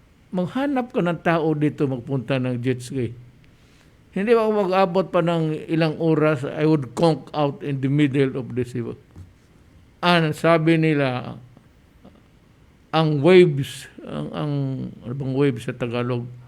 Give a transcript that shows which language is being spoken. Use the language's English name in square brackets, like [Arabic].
[Filipino] Maghanap ka ng tao dito magpunta ng jet ski. Hindi ba mag-abot pa ng ilang oras, [English] I would conk out in the middle of the [Filipino] sabi nila, ang waves, ano bang waves sa Tagalog?